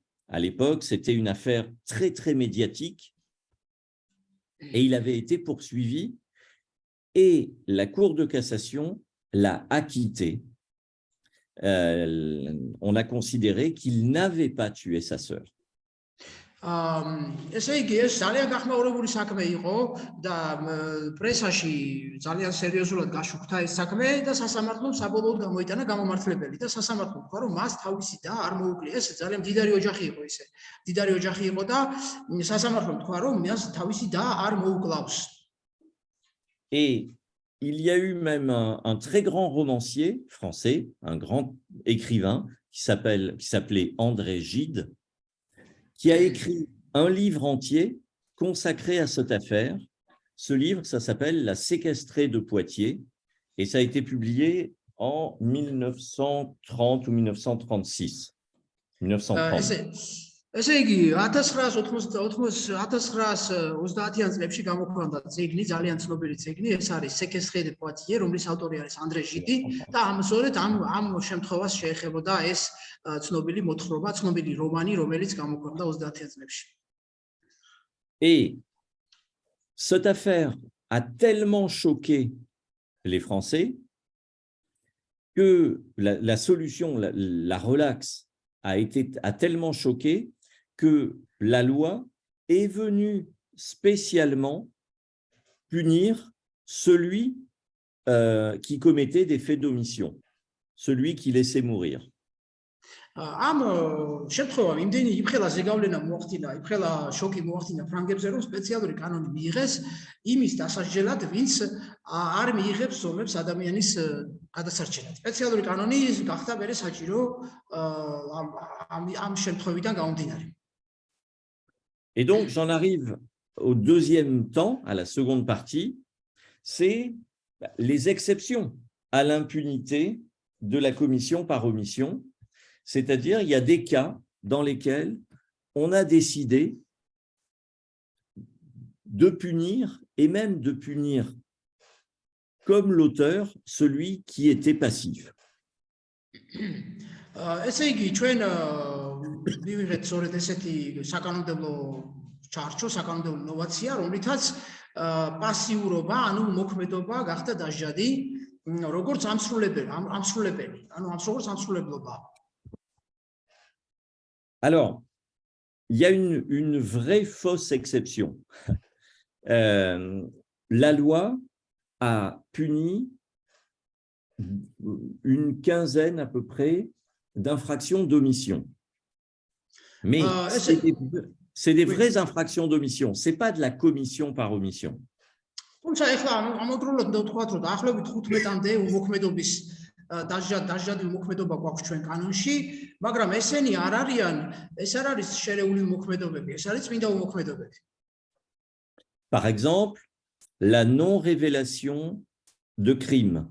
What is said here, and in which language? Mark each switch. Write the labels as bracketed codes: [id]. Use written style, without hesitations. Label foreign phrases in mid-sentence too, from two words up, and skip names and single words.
[fr] À l'époque, c'était une affaire très, très médiatique et il avait été poursuivi et la Cour de cassation l'a acquitté. On a considéré qu'il n'avait pas tué sa sœur. [ka] ესე იგი, ეს ძალიან გახმაურებული საქმე იყო და პრესაში ძალიან სერიოზულად გაშუქდა ეს საქმე და სასამართლომ საბოლოოდ გამოიტანა გამომართლებელი და სასამართლომ თქვა, რომ მას თავისი და არ მოუკლია. ეს ძალიან მდიდარი ოჯახი იყო ისე. მდიდარი ოჯახი იყო და სასამართლომ თქვა, რომ მას თავისი და არ მოუკლავს. [fr] Et il y a eu même un très grand romancier français, un grand écrivain qui s'appelait André Gide, qui a écrit un livre entier consacré à cette affaire. Ce livre, ça s'appelle « La séquestrée de Poitiers » et ça a été publié en 1930 ou 1936. 1930. [ka] ესე იგი 1930-1930-იან წლებში გამოქვეყნდა წიგნი, ძალიან ცნობილი წიგნი, ეს არის „Séquestrée de Poitiers, რომლის ავტორი არის ანდრე ჟიდი და სწორედ ამ შემთხვევას შეეხებოდა ეს ცნობილი მოთხრობა, ცნობილი რომანი, რომელიც გამოქვეყნდა 30-იან წლებში. [fr] Et cette affaire a tellement choqué les Français que la solution, la relaxe, a tellement choqué que la loi est venue spécialement punir celui qui commettait des faits d'omission, celui qui laissait mourir. [ka] ამ შემთხვევამ იმდენი იფრხელა ზეგავლენა მოახდინა, იფრხელა შოკი მოახდინა ფრანგებზე, რომ სპეციალური კანონი მიიღეს იმის დასაჯელად, ვინც არ მიიღებს ზომებს ადამიანის გადასარჩენად. სპეციალური კანონი გახდა მერე საჭირო ამ შემთხვევიდან გამომდინარე. [fr] Et donc, j'en arrive au deuxième temps, à la seconde partie, c'est les exceptions à l'impunité de la commission par omission. C'est-à-dire, il y a des cas dans lesquels on a décidé de punir, et même de punir comme l'auteur, celui qui était passif. [ka] ესე იგი, ჩვენ მივიღეთ სწორედ ესეთი საკანონმდებლო ჩარჩო, საკანონმდებლო ნოვაცია, რომლითაც პასიურობა, ანუ მოქმედობა გახდა დასჯადი, როგორც ამსრულებელი, ანუ როგორც ამსრულებლობა. [fr] Alors, il y a une vraie fausse exception. La loi a puni une quinzaine à peu près d'infractions d'omission. Mais c'est des vraies infractions d'omission, ce n'est pas de la commission par omission. [ka] თუმცა ეხლა ამავდროულად ვთქვათ, რომ დაახლოებით 15-მდე უმოქმედობის დაჟადი უმოქმედობა გვაქვს ჩვენ კანონში, მაგრამ ესენი არ არიან, ეს არ არის შერეული უმოქმედობები, ეს არის წმინდა უმოქმედობები. [fr] Par exemple, la non-révélation de crime.